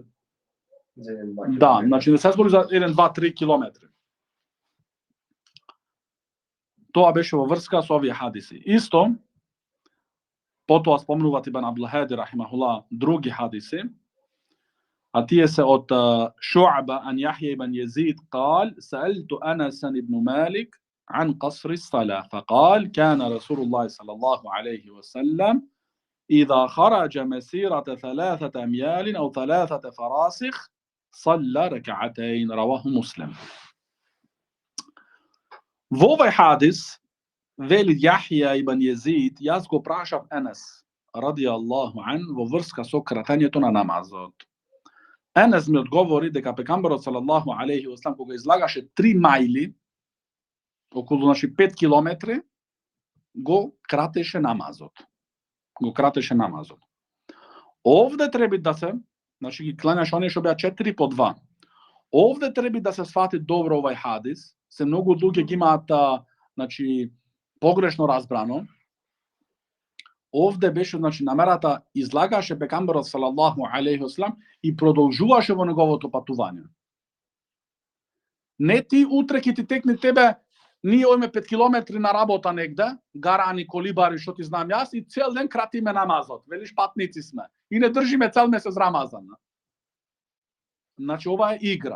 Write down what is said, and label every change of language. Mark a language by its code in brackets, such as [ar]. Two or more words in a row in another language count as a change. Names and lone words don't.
[mk] Да, значи не се збори за 1, 2, 3 километри. Тоа беше во врска со овие хадиси. Исто, потоа спомнуваат Ибн Абдул-Хади рахимахулла други хадиси, а тие се од Шу'ба ан Јахја ибн Језид [ar] قال سألت أنس بن مالك عن قصر الصلاة فقال كان رسول الله صلى الله عليه وسلم إذا خرج مسيرة 3 أميال أو 3 فراسخ صلى ركعتين رواه مسلم. [mk] Во овој хадис вели Јахја ибн Језид, јас го прашав Енес [ar] رضي الله عن [mk] во врска со кратењето на намазот. Енес ми одговори дека пекамберот [ar] صلى الله عليه وسلم [mk] кога излагаше 3 мајли, околу значи 5 километри, го кратеше намазот. Овде треба да се, значи ги кланяш оние што беа 4 по 2. Овде треба да се свати добро овај хадис. Се многу луѓе ги имаат, значи, погрешно разбрано. Овде беше, значи, намерата излагаше пекамберот [ar] صلى الله عليه وسلم [mk] и продолжуваше во неговото патување. Не ти утре ќе ти текне тебе, ние ојме 5 километри на работа негде, гарани, колибари, што ти знам јас, и цел ден кратиме намазот. Велиш, патници сме. И не држиме цел месец Рамазан. Значи, ова е игра.